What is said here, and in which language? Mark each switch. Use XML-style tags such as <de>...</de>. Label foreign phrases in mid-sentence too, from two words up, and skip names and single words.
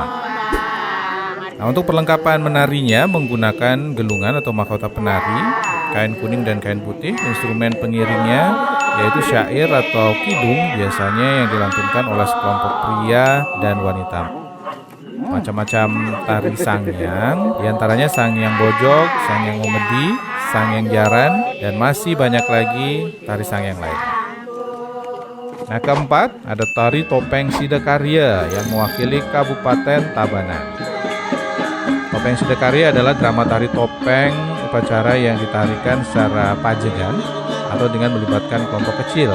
<id>Nah, untuk perlengkapan menarinya menggunakan gelungan atau mahkota penari, kain kuning dan kain putih. Instrumen pengiringnya yaitu syair atau kidung, biasanya yang dilantunkan oleh sekelompok pria dan wanita. Macam-macam tari Sangyang, diantaranya Sangyang Bojok, Sangyang Memedi, Sangyang Jaran, dan masih banyak lagi tari Sangyang lain. Nah, keempat, ada tari Topeng Sidakarya yang mewakili Kabupaten Tabanan. Topeng Sidakarya adalah drama tari topeng upacara yang ditarikan secara pajegan atau dengan melibatkan kelompok kecil.</id>